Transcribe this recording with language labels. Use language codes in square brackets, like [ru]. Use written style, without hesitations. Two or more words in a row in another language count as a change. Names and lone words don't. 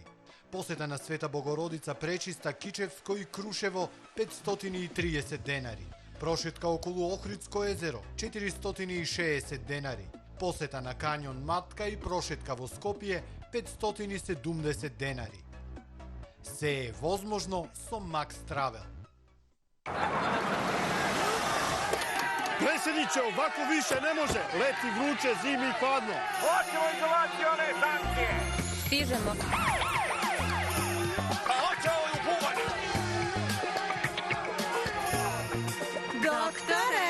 [mk] Посета на Света Богородица Пречиста Кичевско и Крушево 530 денари. Прошетка околу Охридско езеро 460 денари. Посета на Кањон Матка и прошетка во Скопје 570 денари. Се е возможно со Макс Травел. [sr] Predsjedniče, ovako više ne može. Leti vruće, zimi hladno. Hoćemo izolacione sankcije. Stižemo. Pa hoće ovo u buvanje. Doktore!